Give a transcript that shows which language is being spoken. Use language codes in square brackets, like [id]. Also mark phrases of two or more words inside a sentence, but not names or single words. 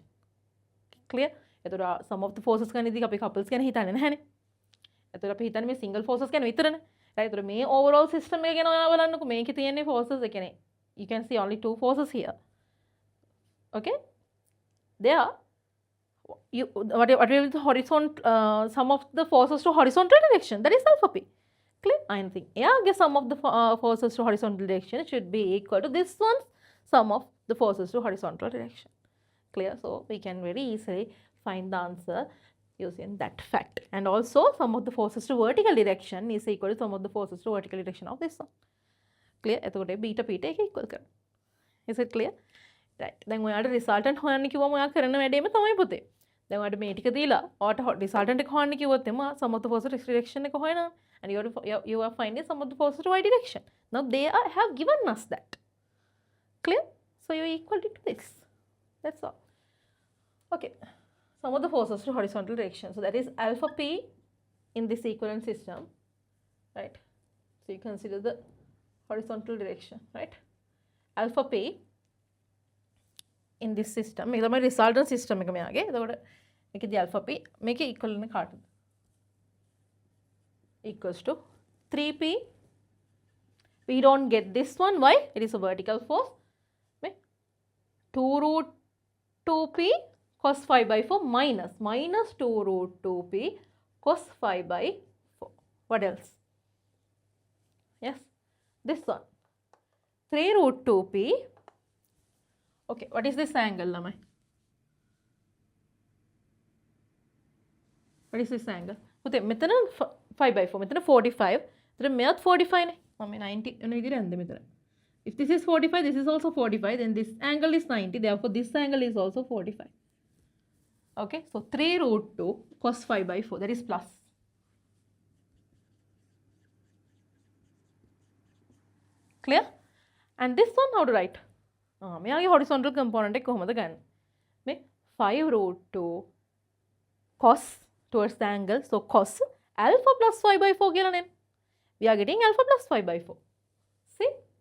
[en] clear එතකොට sum of the forces [si] ගන්නදී අපි [en] couples [si] ගැන හිතන්නේ නැහැනේ එතකොට අපි හිතන්නේ මේ [en] single forces [si] ගැන විතරනේ [en] right [si] එතකොට මේ [en] overall system [si] එක ගැන ඔයාලා බලන්නකෝ මේකේ තියෙන [en] forces [si] ඒ කියන්නේ [en] you can see only two forces here okay there what will be the horizontal sum of the forces to horizontal direction that is alpha p clear I think yeah sum of the forces to horizontal direction should be equal to this one's sum of the forces to horizontal direction clear so we can very easily find the answer using that fact and also sum of the forces to vertical direction is equal to sum of the forces to vertical direction of this one clear එතකොට beta p [si] එක equal කරනවා [en] is it clear right [si] දැන් ඔයාලට resultant හොයන්න කිව්වම ඔයා කරන වැඩේම තමයි පුතේ දැන් ඔයාලට මේ ටික දීලා [en] ඔයාලට resultant [si] එක හොයන්න කිව්වොත් එම [en] sum of the forces to x direction එක හොයනවා and you are finding sum of the forces to y direction now they have given us that clear so you equal it to this that's all okay sum of the forces to horizontal direction so that is alpha p in this equivalent system right so you consider the horizontal direction right alpha p in this system [si] මේක තමයි [en] resultant system [si] එක මෙයාගේ එතකොට මේකේදී alpha p මේකේ equal වෙන කාටද [en] equals to 3p we don't get this one why it is a vertical force 2 root 2p cos 5 by 4 minus 2 root 2p cos 5 by 4 what else yes this one 3 root 2p okay what is this angle lamai what is this angle [si] පුතේ මෙතන 5 by 4 මෙතන 45 එතන මෙයත් 45 නේ මම 90 වෙන විදිහට යන්නේ මෙතන [en] if this is 45 this is also 45 then this angle is 90 therefore this angle is also 45 okay so 3 root 2 cos 5 by 4 that is plus clear and this one how to write මෙයාගේ horizontal component [si] එක කොහොමද ගන්න මේ [en] 5 root 2 cos towards the angle so cos alpha plus 5 by 4 [si] කියලා නේ [en] we are getting alpha plus 5 by 4 see